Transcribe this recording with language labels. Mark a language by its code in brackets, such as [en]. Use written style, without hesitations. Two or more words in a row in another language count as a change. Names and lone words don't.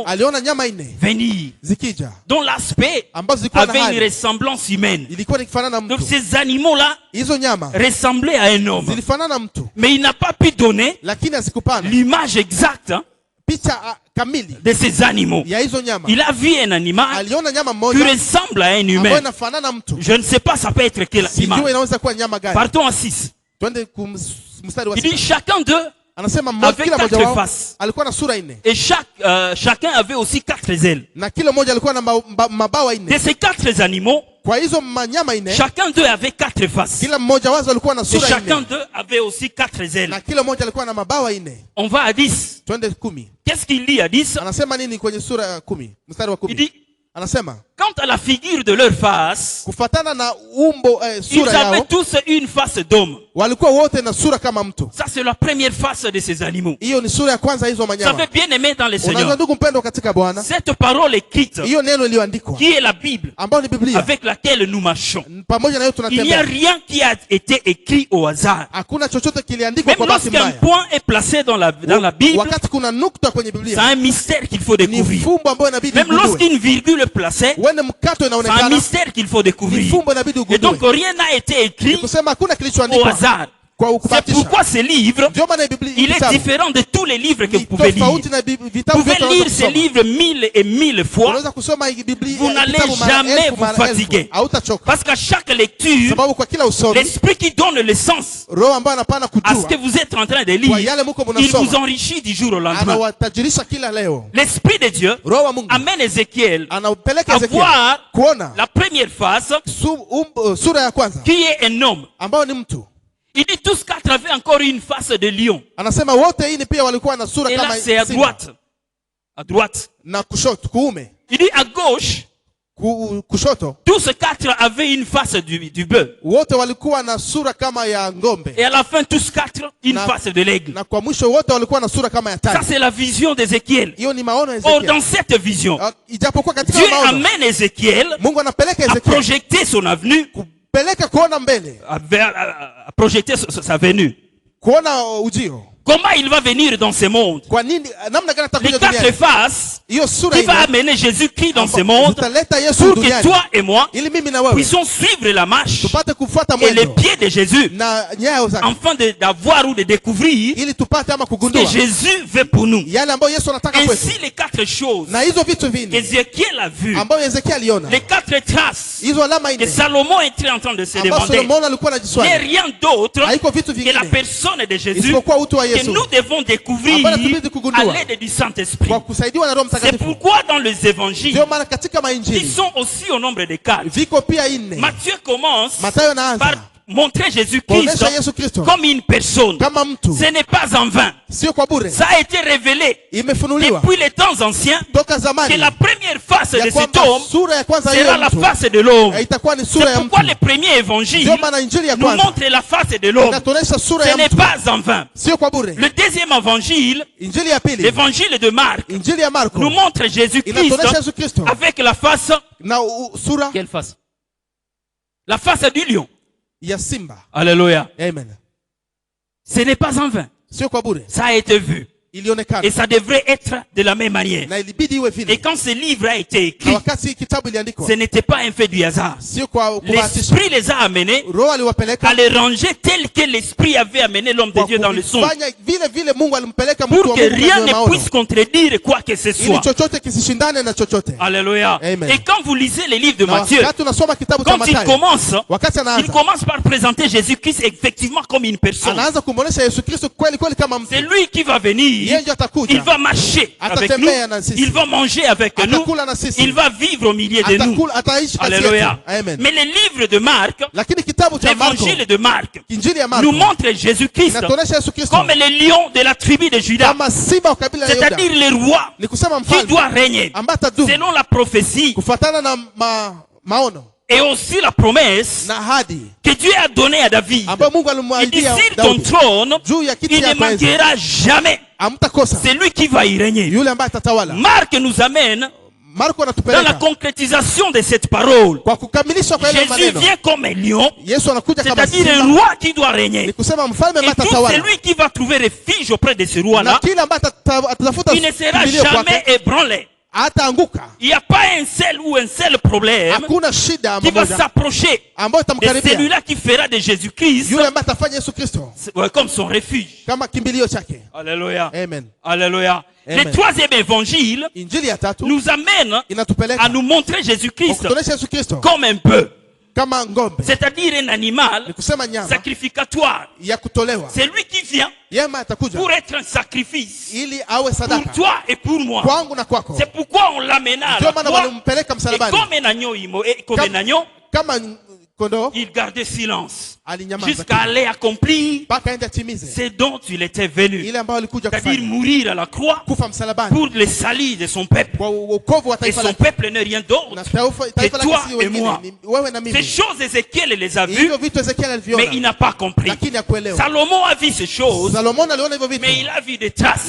[sw] aliona nyama 4 [fr] venir, [sw] zikija [fr] dont l'aspect [sw] ambazo zilikuwa na [fr] avait une [sw] hali [fr] ressemblance humaine. [sw] ilikuwa ikifanana na [fr] Donc [sw] mtu. [fr] ces animaux-là [sw] Hizo nyama [fr] ressemblaient à un homme. [sw] zilifanana na mtu, [fr] Mais il n'a pas pu donner [sw] lakini hazikupana [fr] l'image exacte [sw] picha kamili [fr] de ces animaux. [sw] ya hizo nyama. [fr] Il a vu un animal [sw] Aliona nyama [fr] qui [sw] mmoja [fr] ressemble à un [sw] ambayo [fr] humain. [sw] inafanana na mtu. [fr] Je ne sais pas, ça peut être quel [sw] Sijui [fr] animal. [sw] inaweza kuwa nyama gani. [fr] Partons à 6. [sw] Twende mstari wa [fr] Il dit, [sw] 6. [fr] chacun d'eux [sw] Anasema [fr] avec [sw] kila mmoja [fr] 4 [sw] wao [fr] faces. [sw] alikuwa na sura 4. [fr] Et chacun avait aussi 4 ailes. [sw] Na kila mmoja alikuwa na mabawa 4. [fr] De ces 4 animaux, [sw] Kwa hizo manyama 4, [fr] chacun d'eux avait 4 faces. [sw] kila mmoja wao alikuwa na [fr] Et [sw] sura [fr] chacun [sw] 4. [fr] d'eux avait aussi 4 ailes. [sw] Na kila mmoja alikuwa na mabawa 4. [fr] On va à 10. [sw] Twende 10. [fr] Qu'est-ce qu'il dit à 10? [sw] Anasema nini kwenye sura ya 10? Mstari wa [fr] Il [sw] 10. [fr] dit, [sw] Anasema [fr] quant à la figure de leur face, [sw] kufatana na umbo [fr] ils [sw] sura [fr] avaient [sw] yao [fr] tous une face d'homme. [sw] walikuwa wote na sura kama mtu. [fr] Ça, c'est la première face de ces animaux. [sw] Hiyo ni sura ya kwanza hizo [fr] Vous savez, [sw] manyama. [fr] bien aimé dans les [sw] Unajua [fr] Seigneurs, [sw] ndugu mpendwa katika Bwana, [fr] cette parole écrite, [sw] hiyo neno iliyoandikwa [fr] qui est la Bible, [sw] ambayo ni Biblia [fr] avec laquelle nous marchons, [sw] pamoja na hiyo [fr] il n'y a [sw] tunatembea. [fr] rien qui a été écrit au hasard. [sw] Hakuna chochote kiliandikwa [fr] Même [sw] kwa bahati [fr] lorsqu'un [sw] mbaya. [fr] point est placé dans la Bible, [sw] Wakati kuna nukta kwenye [fr] c'est [sw] Biblia [fr] un mystère qu'il faut [sw] ni [fr] découvrir. [sw] fumbo ambayo inabidi [fr] Même [sw] ugundue. [fr] lorsqu'une virgule est placée, [sw] Uende mkato [fr] c'est un [sw] inaonekana [fr] mystère qu'il faut [sw] ni [fr] découvrir. [sw] fumbo inabidi [fr] Et donc [sw] ugundue. [fr] rien n'a été [sw] Ni [fr] écrit [sw] kusema hakuna [fr] au [sw] kilichoandikwa [fr] hasard. [sw] kwa [fr] C'est [sw] ukubahatisha. [fr] pourquoi ce livre, [sw] Ndio maana Biblia [fr] il est [sw] kitabu [fr] différent de tous les livres que [sw] ni [fr] vous pouvez lire. [sw] tofauti na vitabu [fr] Vous pouvez [sw] vyote [fr] lire [sw] unaweza [fr] ces [sw] kusoma. [fr] livres 1000 et 1000 fois, [sw] Unaweza kusoma hii Biblia [fr] vous n'allez [sw] kitabu mara [fr] jamais [sw] elfu, [fr] vous [sw] mara [fr] fatiguer. [sw] elfu. Hautachoka. [fr] parce qu'à chaque lecture, [sw] Sababu kwa kila usomi [fr] l'esprit qui donne le sens [sw] roho ambayo anapana [fr] à ce que [sw] kujua [fr] vous êtes en train de [sw] kwa [fr] lire, [sw] yale mko [fr] il vous [sw] mnasoma [fr] enrichit du jour au lendemain. [sw] anawatajirisha kila leo. [fr] L'esprit de Dieu [sw] Roho wa Mungu [fr] amène Ézéchiel [sw] anaupeleka [fr] à [sw] Ezekiel [fr] voir [sw] kuona [fr] la première face [sw] sura ya kwanza [fr] qui est un homme. [sw] ambao ni mtu. [fr] Il dit tous 4 avaient encore une face de lion. [sw] Anasema wote hii ni pia walikuwa na sura [fr] Et là [sw] kama [fr] c'est à [sw] simba. [fr] droite. À droite. [sw] Na kushoto kuume [fr] Il dit à gauche, [sw] kushoto [fr] tous 4 avaient une face du bœuf. [sw] wote walikuwa na sura kama ya ngombe [fr] Et à la fin, tous 4, une [sw] Na- [fr] face de l'aigle. [sw] na kwa mwisho wote walikuwa na sura kama ya [fr] Ça, [sw] tai. [fr] c'est la vision d'Ézéchiel. [sw] Hiyo ni maono ya [fr] Or, [sw] Ezekiel. [fr] dans cette vision, [sw] Ijapokuwa katika [fr] Dieu [sw] maono [fr] amène Ézéchiel [sw] Mungu anapeleka [fr] à [sw] Ezekiel [fr] projeter son avenue, [sw] kupeleka kuona mbele, [fr] à projeter sa venue. [sw] kuona ujio. [fr] Comment il va venir dans ce monde? [sw] Kwa nini namna gani [fr] Les [sw] atakuja [fr] 4 [sw] duniani? [fr] faces [sw] Hiyo sura [fr] qui va [sw] ile [fr] amener Jésus-Christ dans ce monde [sw] zitaleta Yesu [fr] pour que [sw] duniani [fr] toi et moi [sw] ili mimi na wewe [fr] puissions suivre la marche [sw] tupate kufuata [fr] et les [sw] mwendo [fr] pieds de Jésus [sw] na nyayo zake [fr] afin d'avoir ou de découvrir [sw] ili tupate ama [fr] ce que [sw] kugundua [fr] Jésus veut pour nous. [sw] yale ambayo Yesu anataka kwetu. [fr] Ainsi, les 4 choses [sw] Na hizo vitu vinne [fr] qu'Ézéchiel a vues, [sw] ambayo Ezekiel aliona, [fr] les 4 traces [sw] hizo alama [fr] que [sw] nne [fr] Salomon était en train de se [sw] ambazo [fr] demander, [sw] Solomon alikuwa [fr] n'est [sw] anajiswali, [fr] rien d'autre [sw] haiko vitu [fr] que la [sw] vingine [fr] personne de Jésus [sw] isipokuwa utu wa [fr] que [sw] Yesu [fr] nous devons découvrir [sw] Ambayo tubidi kugundua. [fr] à l'aide du Saint-Esprit. [sw] kwa kusaidiwa na Roho [fr] C'est [sw] Mtakatifu. [fr] pourquoi dans les évangiles, [sw] Ndio maana katika [fr] qui [sw] mainjili [fr] sont aussi au nombre de 4, [sw] viko pia nne. [fr] Matthieu commence [sw] Mathayo [fr] par [sw] anaanza [fr] montrer Jésus-Christ [sw] kuonesha Yesu Kristo [fr] comme une personne. [sw] kama mtu, [fr] Ce n'est pas en vain. [sw] sio kwa bure, [fr] Ça a été révélé [sw] imefunuliwa [fr] depuis les temps anciens [sw] toka [fr] que [sw] zamani [fr] la première face de [sw] ya [fr] cet [sw] kwamba [fr] homme [sw] sura ya kwanza [fr] sera [sw] hiyo [fr] la [sw] mtu [fr] face de l'homme. [sw] itakuwa ni [fr] C'est [sw] sura ya [fr] pourquoi [sw] mtu. [fr] le premier évangile [sw] Ndio maana injili ya [fr] nous [sw] kwanza [fr] montre la face de l'homme. [sw] inatuonesha sura [fr] Ce [sw] ya [fr] n'est [sw] mtu, [fr] pas en vain. [sw] sio kwa bure. [fr] Le deuxième évangile, [sw] Injili ya pili, [fr] l'évangile de Marc, [sw] injili ya Marko [fr] nous montre Jésus-Christ [sw] inatuonesha Yesu Kristo [fr] avec la face. [sw] na sura [fr] Quelle face? La face du lion. [sw] ya simba. [fr] Alléluia. [sw] Amen. [fr] Ce n'est pas en vain. [sw] Sio kwa bure, [fr] Ça a été vu. [sw] ilionekana [fr] Et ça devrait être de la même manière. [sw] na ilibidi iwe [fr] Et [sw] vile. [fr] quand ce livre a été [sw] Na [fr] écrit, [sw] wakati kitabu iliandikwa, [fr] ce n'était pas un fait du hasard. [sw] sio kwa kubahatisha. [fr] L'Esprit les a amenés [sw] Roho aliwapeleka [fr] à les ranger tel que l'Esprit avait amené l'homme de [sw] kwa [fr] Dieu dans le son. [sw] kufanya vile vile Mungu alimpeleka mtu [fr] Pour [sw] wa [fr] que [sw] Mungu [fr] rien [sw] kwenye [fr] ne [sw] maono, [fr] puisse contredire quoi que ce [sw] ili [fr] soit. [sw] chochote kisishindane na chochote. [fr] Alléluia. [sw] Amen. [fr] Et quand vous lisez les livres de [sw] Na [fr] Matthieu, [sw] wakati unasoma kitabu cha [fr] quand il [sw] Mathayo, [fr] commence, [sw] wakati [fr] il [sw] anaanza [fr] commence par présenter Jésus-Christ effectivement comme une personne. [sw] anaanza kumwonyesha Yesu Kristo kweli kweli kama mtu. [fr] C'est lui qui va venir. [sw] Yeye ndiye atakuja, [fr] Il va marcher avec nous. [sw] atatembea na sisi, [fr] Il va manger avec nous. [sw] atakula na sisi, [fr] Il va vivre au milieu de nous. [sw] atakula, ataishi kati yetu. [fr] Alléluia. [sw] Amen. [fr] Mais le livre de Marc, [sw] Lakini kitabu cha Marko, [fr] l'évangile de Marc, [sw] injili ya Marko [fr] nous montre Jésus-Christ [sw] inatuonesha Yesu Kristo [fr] comme le lion de la tribu de Juda. [sw] kama simba wa kabila la Yuda, [fr] C'est-à-dire le roi [sw] ni kusema [fr] qui [sw] mfalme [fr] doit régner [sw] ambaye atadumu [fr] selon la prophétie [sw] kufuatana na maono [fr] et aussi la promesse [sw] na ahadi [fr] que Dieu a donnée à David. [sw] ambayo Mungu [fr] Il dit [sw] alimwahidia [fr] sur ton [sw] Daudi [fr] trône, [sw] juu ya kiti [fr] il ne [sw] yako enzi, [fr] manquera jamais. [sw] hamtakosa [fr] C'est lui qui va y régner. [sw] yule ambaye atatawala. [fr] Marc nous amène [sw] Marko [fr] dans la [sw] anatupeleka [fr] concrétisation de cette parole. [sw] kwa kukamilisha kwa ile [fr] Jésus [sw] maneno. [fr] vient comme un lion, [sw] Yesu anakuja kama [fr] c'est-à-dire un [sw] simba, [fr] roi qui doit régner. [sw] ni kusema mfalme ambaye [fr] Et tout [sw] atatawala, [fr] celui qui va trouver refuge auprès de ce [sw] na [fr] roi-là, [sw] kila ambaye atatafuta [fr] il ne sera [sw] kimbilio [fr] jamais [sw] kwake [fr] ébranlé. [sw] hataanguka. [fr] Il n'y a pas un seul ou un seul problème [sw] Hakuna shida [fr] qui va [sw] moja [fr] s'approcher [sw] ambayo [fr] de [sw] itamkaribia [fr] celui-là qui fera de Jésus-Christ [sw] yule ambaye atafanya Yesu Kristo [fr] comme son refuge. [sw] kama kimbilio chake. [fr] Alléluia. [sw] Amen. [fr] Alléluia. [sw] Amen. [fr] Le troisième évangile [sw] Injili ya tatu [fr] nous amène [sw] inatupeleka [fr] à nous montrer Jésus-Christ [sw] kutuonesha Yesu Kristo [fr] comme un peu. [sw] kama ng'ombe, [fr] c'est-à-dire un animal [sw] ni kusema nyama [fr] sacrificatoire. [sw] ya kutolewa. [fr] C'est lui qui vient [sw] Yema atakuja [fr] pour être un sacrifice [sw] ili awe [fr] pour [sw] sadaka [fr] toi et pour moi. [sw] kwangu na kwako. [fr] C'est pourquoi on l'amena à [sw] Ndio [fr] la [sw] maana [fr] croix. [sw] walimpeleka [fr] Et [sw] msalabani. [fr] comme un agneau, comme un agneau, [sw] Kama kondoo [fr] il gardait silence [sw] alinyamaza [fr] jusqu'à aller accomplir [sw] mpaka aende atimize [fr] ce dont il était venu, [sw] ile ambayo alikuja [fr] c'est-à-dire [sw] kufanya, [fr] mourir à la croix [sw] kufa msalabani [fr] pour le salut de son peuple. [sw] kwa wokovu wa [fr] Et [sw] taifa [fr] son [sw] lake. [fr] peuple n'est rien d'autre [sw] Na [fr] que [sw] taifa [fr] toi [sw] lake si [fr] et [sw] wengine, [fr] moi. [sw] ni wewe na [fr] Ces [sw] mimi. [fr] choses, Ézéchiel les a vues, [sw] Hivyo vitu Ezekiel [fr] mais [sw] aliviona, [fr] il n'a pas compris. [sw] lakini hakuelewa. [fr] Salomon a vu ces choses, [sw] Salomon aliona hivyo vitu, [fr] mais il a vu des traces.